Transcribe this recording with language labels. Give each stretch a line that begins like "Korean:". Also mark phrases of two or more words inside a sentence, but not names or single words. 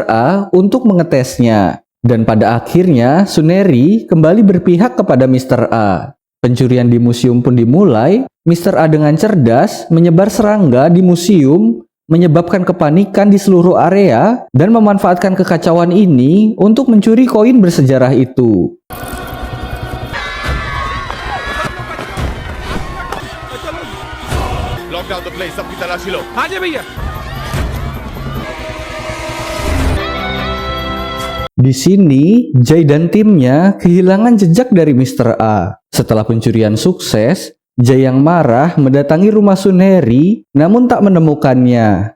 Indonesian: A untuk mengetesnya dan pada akhirnya Sunheri kembali berpihak kepada Mr. A. Pencurian di museum pun dimulai. Mr. A dengan cerdas menyebar serangga di museum, menyebabkan kepanikan di seluruh area dan memanfaatkan kekacauan ini untuk mencuri koin bersejarah itu.
English: Lock down the place,
Hindi: सब की तलाशी लो। हाँ जी भैया।
Indonesian: Di sini, Jai dan timnya kehilangan jejak dari Mr. A. Setelah pencurian sukses, Jai yang marah mendatangi rumah Sunheri namun tak menemukannya.